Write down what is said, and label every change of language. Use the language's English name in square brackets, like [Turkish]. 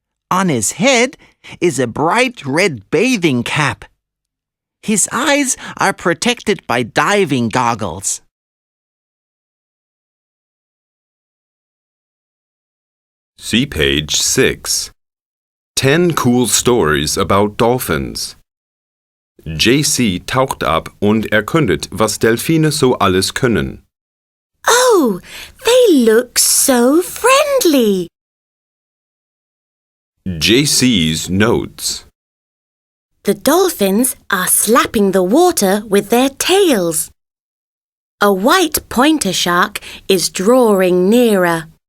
[English] On his head is a bright red bathing cap. His eyes are protected by diving goggles. See page 6. 10 cool stories about dolphins. [German] JC taucht ab und erkundet, was Delfine so alles können. [English] Oh, they look so friendly. JC's notes. The dolphins are slapping the water with their tails. A white pointer shark is drawing nearer.